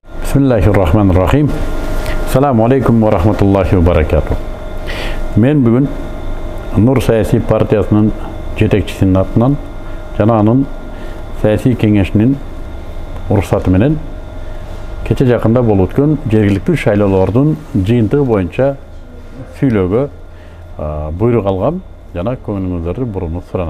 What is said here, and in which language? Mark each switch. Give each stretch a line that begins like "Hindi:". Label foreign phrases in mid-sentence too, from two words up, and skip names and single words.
Arabic: بسم الله الرحمن الرحيم. السلام عليكم ورحمة الله وبركاته.
Kyrgyz: Men bugün Nur Siyasi Partiyasının жетекчисinin атынан жана анын саясий кеңешинин уруксаты менен кече жакында болуп өткөн жергиликтүү шайлоолордун жыйынтыгы боюнча сүйлөөгө буйрук алгам жана көңүлүңүздөрдү буруну суранам.